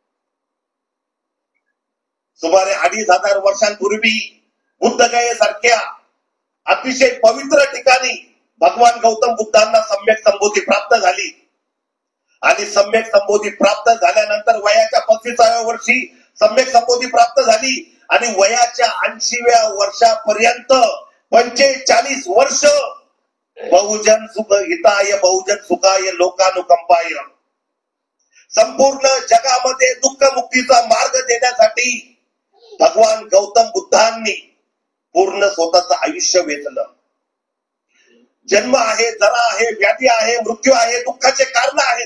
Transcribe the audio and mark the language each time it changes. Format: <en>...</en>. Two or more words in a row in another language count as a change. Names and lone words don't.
<mr>सुमारे 2500 वर्षांपूर्वी बुद्धगयेसारख्या अतिशय पवित्र ठिकाणी भगवान गौतम बुद्धांना सम्यक संबोधी प्राप्त झाली. आणि सम्यक संबोधी प्राप्त झाल्यानंतर वयाच्या 35व्या वर्षी सम्यक संबोधी प्राप्त झाली आणि वयाच्या 80व्या वर्षापर्यंत 45 वर्ष</mr> <pi>बहुजन सुख हिताय बहुजन सुखाय लोकानुकंपाय</pi> <mr>संपूर्ण जगामध्ये दुःख मुक्तीचा मार्ग देण्यासाठी भगवान गौतम बुद्धांनी पूर्ण स्वतःचं आयुष्य वेचलं. जन्म आहे, जरा आहे, व्याधी आहे, मृत्यू आहे, दुःखाचे कारण आहेत.</mr>